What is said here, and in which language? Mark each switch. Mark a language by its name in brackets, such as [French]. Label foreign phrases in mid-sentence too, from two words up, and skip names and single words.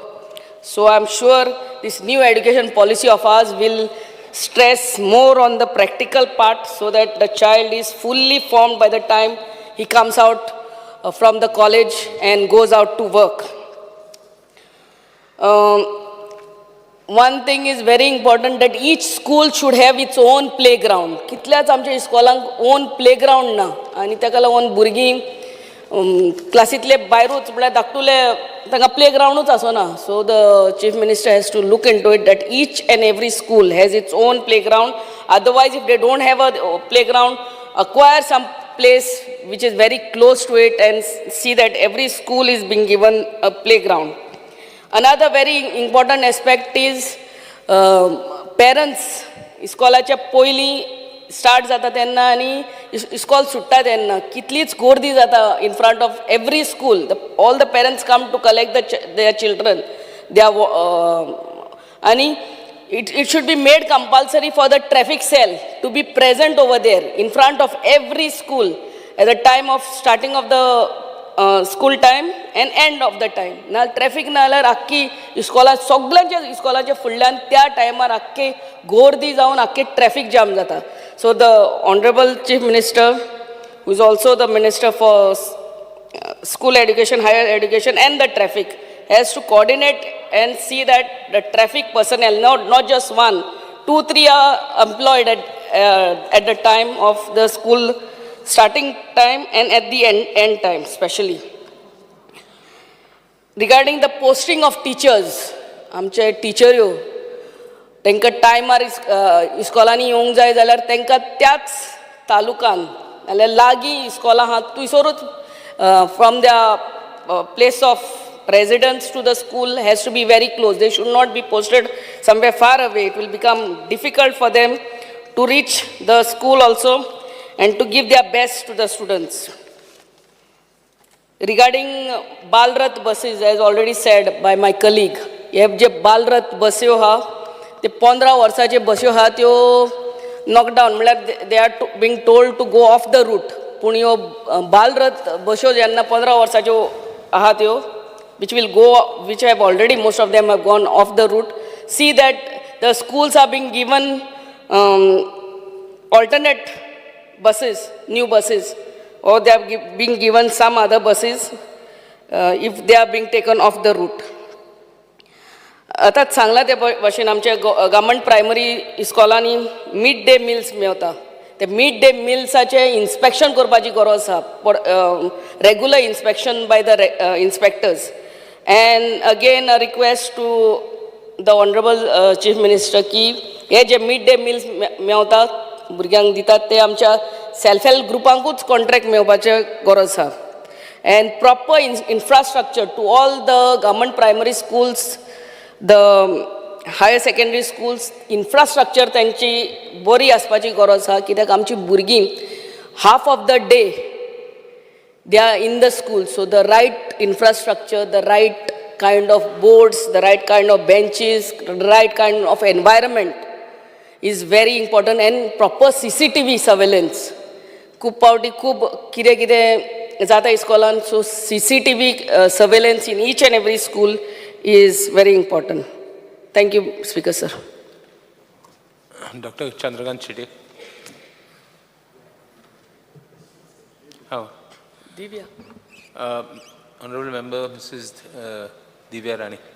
[English] So I'm sure this new education policy of ours will stress more on the practical part so that the child is fully formed by the time he comes out from the college and goes out to work. One thing is very important, that each school should have its own playground. [Konkani] Kitल्याच आमच्या इस्कॉलांक [English] own playground [Konkani] ना, आनी ताका लागून भुरगीं क्लासींतले भायरूच म्हळ्यार धाकटुले तांकां playgroundूच आसना. [English] So the Chief Minister has to look into it that each and every school has its own playground. Otherwise, if they don't have a playground, acquire some place which is very close to it and see that every school is being given a playground. Another very important aspect is parents. [Konkani] इस्कॉलाच्या पयलीं स्टार्ट जाता तेन्ना आनी इस्कॉल सुट्टा तेन्ना कितलीच गर्दी जाता [English] in front of every school. All the parents come to collect their children. And it should be made compulsory for the traffic cell to be present over there in front of every school at the time of starting of the school time and end of the time. [Konkani] Na traffic na जाल्यार आख्खी इस्कॉला सगळ्यांच्या इस्कॉलाच्या फुडल्यान त्या टायमार आख्खे गर्दी जावन आख्खे ट्रॅफिक जाम जाता. [English] So the Honorable Chief Minister, who is also the Minister for School Education, Higher Education and the Traffic, has to coordinate and see that the traffic personnel, not just 1, 2, 3 are employed at the time of the school starting time and at the end time especially. Regarding the posting of teachers, [Konkani] आमचे टीचर यो तांकां टायमार इस्कॉलांनी येवंक जाय जाल्यार तांकां त्याच तालुकान नाल्यार लागीं इस्कॉलां आहात थंयसरूच [English] from their place of residence to the school has to be very close. They should not be posted somewhere far away. It will become difficult for them to reach the school also and to give their best to the students. Regarding Balrath buses, as already said by my colleague, [Konkani] हे जे Balrath बस्यो हा ते 15 वर्साचे बस्यो हा त्यो knockdown म्हळ्यार [English] they are being told to go off the route. [Konkani] पूण ह्यो Balrath बस्यो जेन्ना 15 वर्साच्यो आहा त्यो [English] which have already, most of them have gone off the route, see that the schools are being given alternate buses, new buses, or they are being given some other buses if they are being taken off the route. [Konkani] आतांच सांगला ते भाशेन आमच्या [English] government primary [Konkani] इस्कॉलांनी [English] mid day meals [Konkani] मेवता. ते [English] mid day [Konkani] मिल्साचे इन्स्पेक्शन करपाची गरज आसा, [English] regular inspection by the inspectors. And again a request to the Honorable Chief Minister [Konkani] की हे जे [English] mid day meals [Konkani] मेवतात भुरग्यांक दितात ते आमच्या [English] self help [Konkani] ग्रुपांकूच कॉन्ट्रॅक्ट मेवपाचे गरज आसा. [English] And proper infrastructure to all the government primary schools, the higher secondary schools, infrastructure [Konkani] तांची बरी आसपाची गरज आसा. कित्याक आमची भुरगीं [English] half of the day they are in the school, so the right infrastructure, the right kind of boards, the right kind of benches, the right kind of environment is very important. And proper CCTV surveillance. [Konkani] खूब पावटी खूब कितें जाता इस्कॉलान, [English] so CCTV surveillance in each and every school is very important. Thank you, Speaker sir. Dr. Chandrakant Chide. How? Divya. Honorable Member Mrs. Divya Rani.